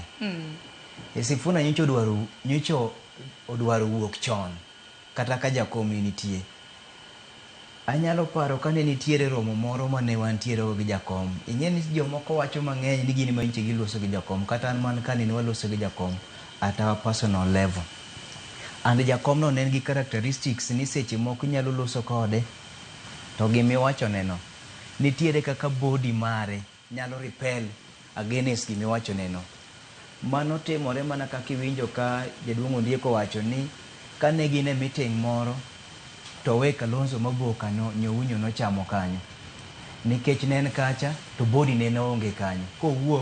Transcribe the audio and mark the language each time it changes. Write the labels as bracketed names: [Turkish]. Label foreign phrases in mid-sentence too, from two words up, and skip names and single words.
[Luo (Kenya and Tanzania)] Sifuna nyocho odwaro wuok chon kata ka Jakom nitie. Anyalo paro kane nitiere romo moro mane wantiere gi Jakom. Ing'e ni jomoko wacho mang'eny ni gini manyiche giloso gi Jakom kata an man kane waloso gi Jakom [English] at our personal level. [Luo (Kenya and Tanzania)] And Jakom no nen gi characteristics ni seche moko nyalo loso kode to gimiwacho neno nitiere kaka body mare nyalo [English] repel against [Luo (Kenya and Tanzania)] gimiwacho neno. Mano timore mana kaka iwinjo ka jaduong' Ondieko wacho ni kane gin e meeting moro to we Kalonzo Maboka nyowunyo nochamo kanyo nikech nen kacha to body ne onge kanyo kowuok.